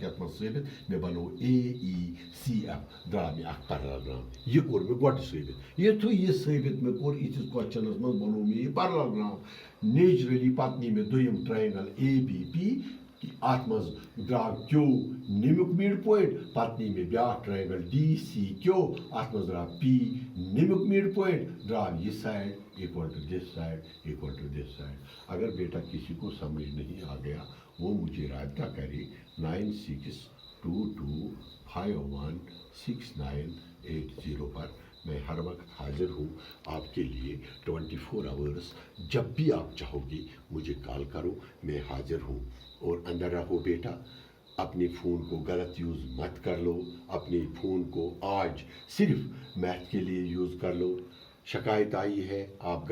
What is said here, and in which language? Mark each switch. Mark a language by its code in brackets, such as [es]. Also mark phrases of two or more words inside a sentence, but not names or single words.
[ks] یتھ منٛز ثٲبت مےٚ بنوو AECF درٛاو مےٚ اکھ پیرالوگرام یہِ کوٚر مےٚ گۄڈٕ ثٲبت یُتھُے یہِ ثٲبت مےٚ کوٚر یِتھِس کوسچنس منٛز بنوو مےٚ یہِ پیرالوگرام نیچرلی پتہٕ نی مےٚ دوٚیِم ٹرٛاینٛگل ABP اتھ منٛز درٛاو Q نیٚمیُک مِڈ پویِنٹ پتہٕ نی مےٚ بیٛاکھ ٹرٛاینٛگل DCQ اتھ منٛز درٛاو P نیٚمیُک مِڈ پویِنٹ درٛاو یہِ سایڈ [en] equal to this side equal to this side [ur] اگر بیٹا کسی کو سمجھ نہیں آ گیا وہ مجھے رابطہ کرے 9622516980 پر میں ہر وقت حاضر ہوں آپ کے لیے 24 آورس جب بھی آپ چاہو گے مجھے کال کرو میں حاضر ہوں اور اندر رہو بیٹا اپنے فون کو غلط یوز مت کر لو اپنے فون کو آج صرف میتھ کے لیے یوز کر لو شکایت آئی ہے آپ